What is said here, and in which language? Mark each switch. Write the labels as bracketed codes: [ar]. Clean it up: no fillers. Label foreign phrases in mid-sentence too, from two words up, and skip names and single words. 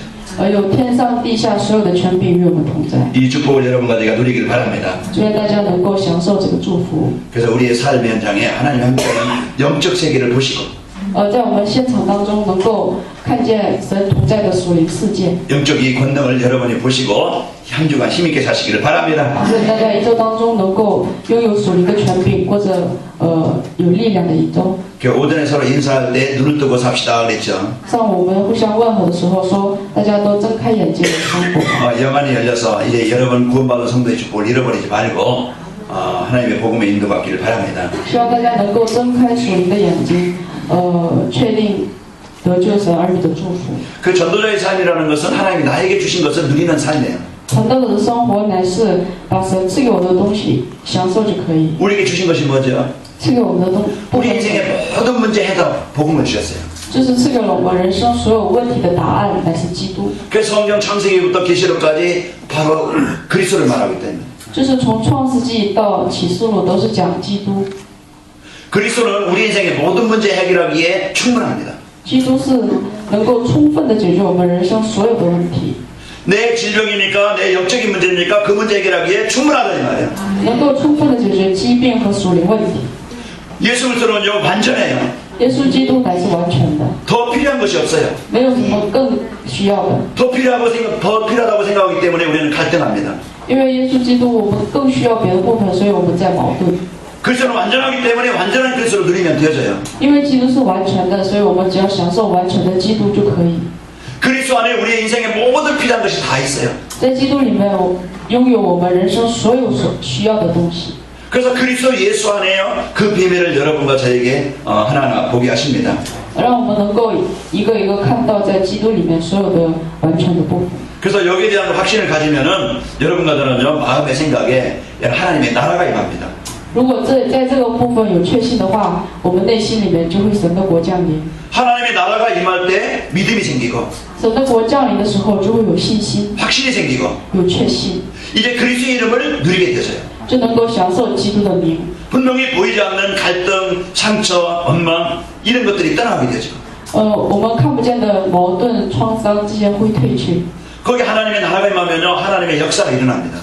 [zh] 有天上地下所有的权柄与我们同在。 [ko] 이 축복을 여러분과 제가 누리길 바랍니다. [zh] 愿大家能够享受这个祝福。 [ko] 그래서 우리의 삶의 현장에 하나님 함께하는 영적 세계를 보시고 [zh] 在我们现场当中能够看见神同在的属灵世界。 [ko] 영적 이 권능을 여러분이 보시고 한 주간 힘있게 사시기를 바랍니다. [zh] 愿大家一周当中能够拥有属灵的权柄，过着有力量的一周。 [ko] 그 오전에 서로 인사할 때 눈을 뜨고 삽시다 그랬죠. [zh] 上午我们互相问候的时候说，大家都睁开眼睛的生活。 [ko] 영안이 열려서 이제 여러분 구원받은 성도의 축복을 잃어버리지 말고 하나님의 복음에 인도받기를 바랍니다. [zh] 希望大家能够睁开属灵的眼睛，确定得救神儿女的祝福。 [ko] 그 전도자의 삶이라는 것은 하나님이 나에게 주신 것을 누리는 삶이에요. [zh] 传道者的生活乃是把神赐给我的东西享受就可以， [ko] 우리에게 주신 것이 뭐죠? [zh] 赐给我们的部 [ko] 우리 [zh] 分 [ko] 인생의 모든 문제 해답 복음을 주셨어요. [zh] 就是赐给了我们人生所有问题的答案，乃是基督。 [ko] 그 성경 창세기부터 계시록까지 바로 그리스도를 말하기 때문에 [zh] 就是从创世纪到启示录都是讲基督， [ko] 그리스도는 우리 인생의 모든 문제 해결하기에 충분합니다. [zh] 基督是能够充分的解决我们人生所有的问题， [ko] 내 질병입니까? 내 영적인 문제입니까? 그 문제 해결하기에 충분하다 이 말이에요. [zh] 能够充分的解决疾病和属灵问题。 [ko] 예수 그리스도는요 완전해요. [zh] 耶稣基督乃是完全的， [ko] 더 필요한 것이 없어요. [zh] 没有什么更需要的。 [ko] 더 필요하다고 생각하기 때문에 우리는 갈등합니다. [zh] 因为耶稣基督我们更需要别的部分，所以我们在矛盾。 [ko] 그리스도는 완전하기 때문에 완전한 그리스도를 누리면 되어져요. [zh] 因为基督是完全的，所以我们只要享受完全的基督就可以。 [ko] 그리스도 안에 우리의 인생의 모든 필요한 것이 다 있어요. [zh] 在基督里面，拥有我们人生所有所需要的东西。 [ko] 그래서 그리스도 예수 안에요 그 비밀을 여러분과 저에게 하나하나 보게 하십니다. [zh] 让我们能够一个一个看到在基督里面所有的完全的部分。 [ko] 그래서 여기에 대한 확신을 가지면은 여러분과 저는요 마음의 생각에 하나님의 나라가 임합니다. [zh] 如果在这个部分有确信的话，我们内心里面就会神的国降临。 [ko] 하나님의 나라가 임할 때 믿음이 생기고 [zh] 神的国降临的时候，就会有信心， [ko] 확신이 생기고 [zh] 有确信， [ko] 이제 그리스도의 이름을 누리게 되어져요. [zh] 就能够享受基督的名。 [ko] 분명히 보이지 않는 갈등, 상처, 원망 이런 것들이 떠나게 되죠. [zh] 我们看不见的矛盾、创伤这些会退去。 [ko] 거기 하나님의 나라가 임하면요 하나님의 역사가 일어납니다.